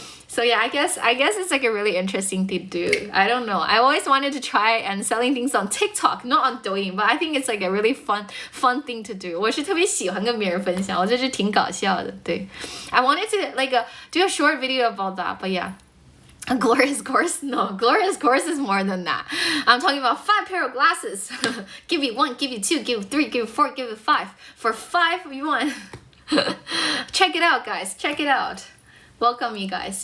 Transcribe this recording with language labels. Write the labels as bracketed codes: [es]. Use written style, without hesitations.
[en] So yeah, I guess it's like a really interesting thing to do. I don't know. I always wanted to try and selling things on TikTok, not on Douyin, but I think it's like a really fun thing to do. [zh] 我是特别喜欢跟别人分享，我觉得挺搞笑的。 [en] 对 I wanted to like do a short video about that, but yeah. Gloria's course? No, Gloria's course is more than that. I'm talking about 5 pair of glasses. Give you 1, give you 2, give you 3, give you 4, give you 5. For 5 yuan. Check it out, guys. Check it out. Welcome, you guys.